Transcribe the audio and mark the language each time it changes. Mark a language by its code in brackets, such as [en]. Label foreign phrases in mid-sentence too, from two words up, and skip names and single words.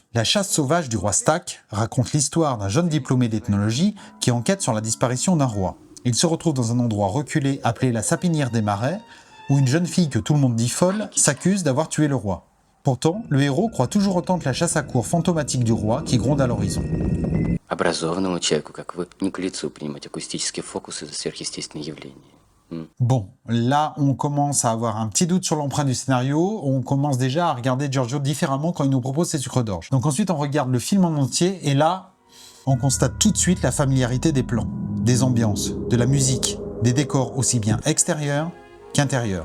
[fr] La chasse sauvage du roi Stak raconte l'histoire d'un jeune diplômé d'ethnologie qui enquête sur la disparition d'un roi. Il se retrouve dans un endroit reculé appelé la Sapinière des Marais, où une jeune fille que tout le monde dit folle s'accuse d'avoir tué le roi. Pourtant, le héros croit toujours autant que la chasse à courre fantomatique du roi qui gronde à l'horizon. [ru] Образованному человеку, как вы, не к лицу принимать акустические фокусы за сверхъестественные явления. [fr] Bon, là on commence à avoir un petit doute sur l'empreinte du scénario, on commence déjà à regarder Giorgio différemment quand il nous propose ses sucres d'orge. Donc ensuite on regarde le film en entier et là, on constate tout de suite la familiarité des plans, des ambiances, de la musique, des décors aussi bien extérieurs qu'intérieurs.